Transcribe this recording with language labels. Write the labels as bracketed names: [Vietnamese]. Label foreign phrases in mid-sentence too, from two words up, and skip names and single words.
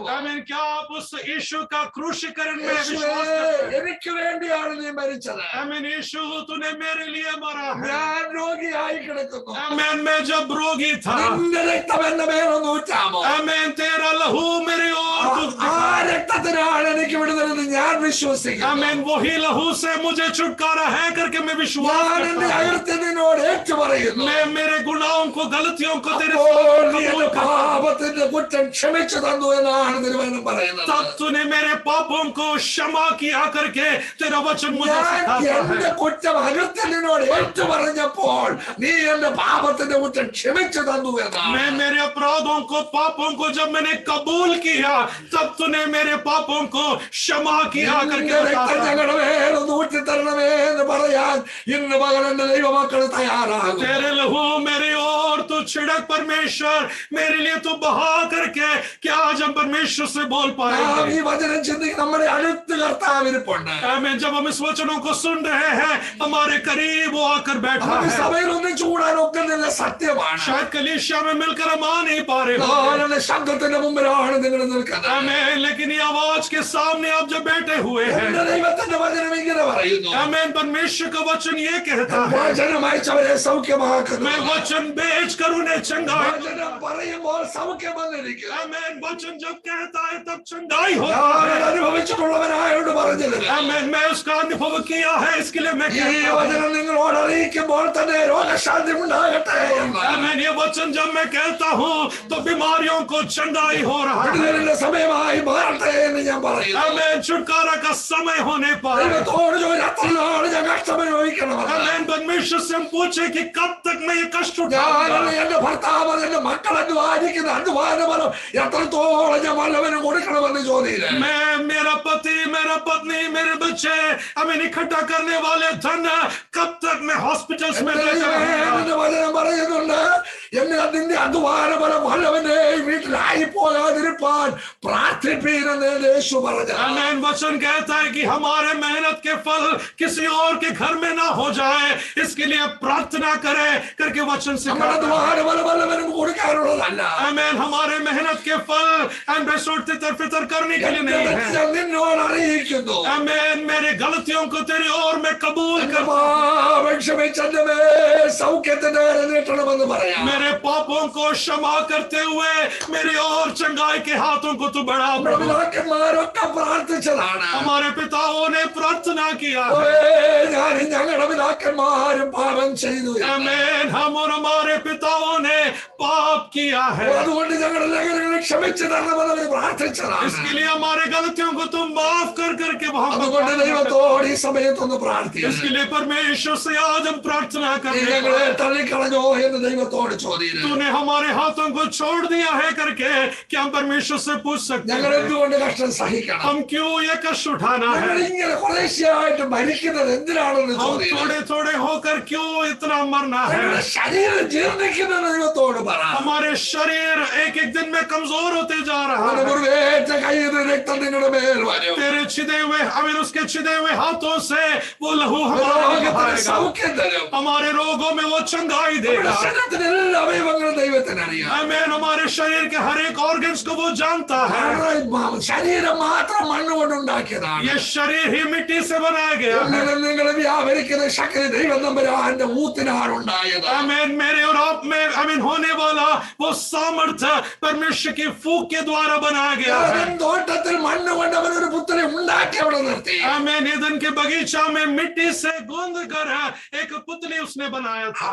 [Hindi] आमीन, क्या आप उस यीशु का क्रूशीकरण में [Malayalam] യേശുവേ, [Hindi] विश्वास करते हैं? [Malayalam] എനിക്ക് വേണ്ടിയാണ് നീ മരിച്ചത്. [Hindi] आमीन। यीशु तूने मेरे लिए मरा है। [Malayalam] ഞാൻ രോഗിയായി കിടക്കുന്നു. [Hindi] आमीन। मैं जब रोगी था, [Malayalam] നിന്റെ രക്തം എന്റെ മേലൊന്ന് ഊറ്റാമോ? [Hindi] आमीन, तेरा लहू मेरे और [Malayalam] ആ രക്തത്തിനാണ് എനിക്ക് വിടുതലെന്ന് ഞാൻ വിശ്വസിക്കുന്നു. [Hindi] आमीन। वही लहू से मुझे छुटकारा है करके मैं विश्वास [Malayalam] ഞാൻ എന്റെ [Hindi] करता हूं। [Malayalam] അകൃത്യം നിന്നോട് ഏറ്റുപറയുന്നു. [Hindi] मैं मेरे गुनाहों को, गलतियों को तेरे [Malayalam] അപ്പോൾ നീ [Hindi] सामने [Malayalam] എന്റെ [Hindi] कबूल करता हूं। [Malayalam] പാപത്തിന്റെ കുറ്റം ക്ഷമിച്ചു തന്നു എന്നാണ് തിരുവചനം പറയുന്നത്. [Hindi] तब तूने मेरे पापों को क्षमा किया करके तेरा वचन मुझे [Malayalam] ഞാൻ [Hindi] सिखाता [Malayalam] എന്റെ [Hindi] है। [Malayalam] കുറ്റം അകൃത്യം നിന്നോട് ഏറ്റുപറഞ്ഞപ്പോൾ നീ എന്റെ പാപത്തിന്റെ കുറ്റം ക്ഷമിച്ചു തന്നു എന്നാണ്. [Hindi] मैं मेरे अपराधों को, पापों को जब मैंने कबूल किया, तब तूने मेरे पापों को क्षमा किया करके [Malayalam] നിന്റെ രക്തം [Hindi] बताता है। [Malayalam] ഞങ്ങളുടെ മേലൊന്ന് ഊറ്റിത്തരണമേ എന്ന് പറയാൻ ഇന്ന് പകൽ എന്റെ ദൈവമക്കൾ തയ്യാറാകും. [Hindi] तेरे लहू मेरे और तू छिड़क परमेश्वर, मेरे लिए तू बहा करके क्या आज हम परमेश्वर से बोल [Malayalam] നാം [Hindi] पाएंगे? [Malayalam] ഈ വചനം ചിന്തിക്കും. നമ്മുടെ അടുത്ത് കർത്താവിരിപ്പുണ്ട്. [Hindi] आमीन। जब हम इस वचनों को सुन रहे हैं, हमारे करीब वो आकर बैठा [Malayalam] നമുക്ക് [Hindi] है। [Malayalam] സഭയിൽ ഒന്നും ചൂടാൻ ഒക്കുന്നില്ല, സത്യമാണ്. [Hindi] शायद कलीसिया में मिलकर हम आ नहीं पा रहे हो, [Malayalam] നാളെ ശബ്ദത്തിന്റെ മുമ്പിലാണ് നിങ്ങൾ നിൽക്കുന്നത്. [Hindi] आमीन, लेकिन ये आवाज के सामने आप जब बैठे हुए हैं, [Malayalam] എന്റെ ദൈവത്തിന്റെ വചനം ഇങ്ങനെ പറയുന്നു. [Hindi] आमीन, परमेश्वर का वचन ये कहता है, [Malayalam] വചനം അയച്ചവരെ സൗഖ്യമാക്കുന്നു. [Hindi] मैं वचन बेच कर उन्हें चंगाई, [Malayalam] വചനം പറയുമ്പോൾ സൗഖ്യം വന്നിരിക്കും. [Hindi] आमीन, वचन जब कहता है तब चंगाई होता [Malayalam] ഞാൻ [Hindi] है। [Malayalam] അനുഭവിച്ചിട്ടുള്ളവനായോട് പറഞ്ഞത് [Hindi] आमीन। मैं उसका अनुभव किया है, इसके लिए मैं [Malayalam] ഈ [Hindi] कहता हूं, [Malayalam] വചനം നിങ്ങളോട് അറിയിക്കുമ്പോൾ തന്നെ രോഗശാന്തി ഉണ്ടാകട്ടെ എന്ന്. [Hindi] आमीन, ये वचन जब मैं कहता हूँ तो बीमारियों को चंगाई हो रहा है। [Malayalam] വിടുതലിന്റെ സമയമായി മാറട്ടെ എന്ന് ഞാൻ പറയുന്നു. [Hindi] आमीन। छुटकारा का समय होने पर, [Malayalam] ദൈവത്തോട് ചോദിച്ചു, എത്ര നാൾ ഞാൻ കഷ്ടം അനുഭവിക്കണമെന്ന്. [Hindi] आमीन, परमेश्वर से हम पूछे कि कब तक मैं ये कष्ट [Malayalam] ഞാൻ [Hindi] उठाऊंगा? [Malayalam] എന്റെ ഭർത്താവ് എന്റെ മക്കൾ അധ്വാനിക്കുന്ന അധ്വാന ഫലം എത്രത്തോളം ഞാൻ വല്ലവനും കൊടുക്കണമെന്ന് ചോദിച്ചില്ല. [Hindi] मैं, मेरा पति, मेरा पत्नी, मेरे बच्चे, हमें इकट्ठा करने वाले धन कब तक मैं हॉस्पिटल्स में ले जाऊंगा? [Malayalam] എന്റെ വചനം പറയുന്നുണ്ട്, എന്നെ അതിന്റെ അധ്വാന ഫലം വല്ലവന്റെ വീട്ടിലായി പോകാതിരിപ്പാൻ പ്രാർത്ഥിപ്പീരെന്ന് യേശു പറഞ്ഞു. [Hindi] आमीन। वचन कहता है कि हमारे मेहनत के फल किसी और के घर में ना हो जाए, इसके लिए प्रार्थना करें करके वचन [Malayalam] നമ്മുടെ [Hindi] सिखाता है। [Malayalam] അധ്വാന ഫലം വല്ലവനും കൊടുക്കാനുള്ളതല്ല. [Hindi] आमीन। हमारे मेहनत के फल एम्बेसडर तितर फितर करने के लिए नहीं है। [Malayalam] ഞാൻ നിന്നോട് അറിയിക്കുന്നു, [Hindi] आमीन। मेरी गलतियों को तेरी ओर में कबूल [Malayalam] എന്റെ [Hindi] कर, [Malayalam] പാപം ക്ഷമിച്ചെന്റെ മേൽ സൗഖ്യത്തിന്റെ കരം നീട്ടണമെന്ന് പറയാം. [Hindi] मेरे पापों को क्षमा करते हुए मेरी और चंगाई के हाथों को तू बढ़ा [Malayalam] നമ്മുടെ [Hindi] प्रभु। [Malayalam] പിതാക്കന്മാരൊക്കെ പ്രാർത്ഥിച്ചതാണ്. [Hindi] हमारे पिताओं ने प्रार्थना किया है। [Malayalam] ഞാനും ഞങ്ങളുടെ പിതാക്കന്മാരും പാപം ചെയ്തു. [Hindi] आमीन। हम और हमारे पिताओं ने पाप किया है, [Malayalam] അതുകൊണ്ട് ഞങ്ങളുടെ ലംഘനങ്ങളെ ക്ഷമിച്ചു തരണമെന്ന് അവർ പ്രാർത്ഥിച്ചതാണ്. [Hindi] इसके लिए हमारे गलतियों को तुम माफ कर करके वहां [Malayalam] അതുകൊണ്ട് ദൈവത്തോട് ഈ സമയത്തൊന്ന് പ്രാർത്ഥിക്കുന്നു. [Hindi] इसके लिए परमेश्वर से आज हम प्रार्थना [Malayalam] നീ [Hindi] करते [Malayalam] ഞങ്ങളെ [Hindi] हैं। [Malayalam] തള്ളിക്കളഞ്ഞോ എന്ന് ദൈവത്തോട് ചോദിക്കുന്നു. [Hindi] तूने हमारे हाथों को छोड़ दिया है करके क्या हम परमेश्वर से पूछ सकते [Malayalam] ഞങ്ങൾ [Hindi] हैं? [Malayalam] എന്തുകൊണ്ട് കഷ്ടം സഹിക്കണം? [Hindi] हम क्यों ये कष्ट उठाना [Malayalam] ഞങ്ങൾ [Hindi] है? [Malayalam] ഇങ്ങനെ കുറേശ്ശെയായിട്ട് മരിക്കുന്നത് എന്തിനാണെന്ന് [Hindi] हम [Malayalam] ചോദിക്കുന്നു. [Hindi] थोड़े थोड़े होकर क्यों इतना मरना [Malayalam] ഞങ്ങളുടെ [Hindi] है? [Malayalam] ശരീരം ജീർണിക്കുന്ന ദൈവത്തോട് പറ. [Hindi] हमारे शरीर एक एक दिन में कमजोर होते जा रहा [Malayalam] അവന്റെ [Hindi] है। [Malayalam] മുറിവേറ്റ കയ്യിൽ നിന്ന് രക്തം നിങ്ങളുടെ മേൽ വരും. [Hindi] तेरे छिदे हुए, हमें उसके छिदे हुए हाथों से वो लहू हमारा [Malayalam] രോഗത്തിന് [Hindi] बहाएगा। [Malayalam] സൗഖ്യം തരും. [Hindi] हमारे रोगों में वो चंगाई [Malayalam] നമ്മുടെ [Hindi] देगा। [Malayalam] ശരീരത്തിന്റെ എല്ലാ അവയവങ്ങളും ദൈവത്തിന് അറിയാം. [Hindi] आमीन। हमारे शरीर के हर एक ऑर्गन्स को वो जानता है। [Malayalam] ശരീരം മാത്രം മണ്ണ് കൊണ്ടുണ്ടാക്കിയതാണ്. [Hindi] ये शरीर ही मिट्टी से बनाया गया गया है। [Malayalam] നിങ്ങളും നിങ്ങളും വ്യാപരിക്കുന്ന ശക്തി ദൈവം തമ്പുരാന്റെ ഊത്തിനാണ് ഉണ്ടായത്. [Hindi] आमीन। मेरे और आप में आमीन होने वाला वो सामर्थ्य परमेश्वर की फूंक के द्वारा बनाया गया है। [Malayalam] ഏദൻ തോട്ടത്തിൽ മണ്ണ് കൊണ്ട് അവൻ ഒരു പുത്രനെ ഉണ്ടാക്കി അവിടെ നിർത്തി. [Hindi] आमीन। ईदन के बगीचा में मिट्टी से गूंद कर एक पुतली उसने बनाया था।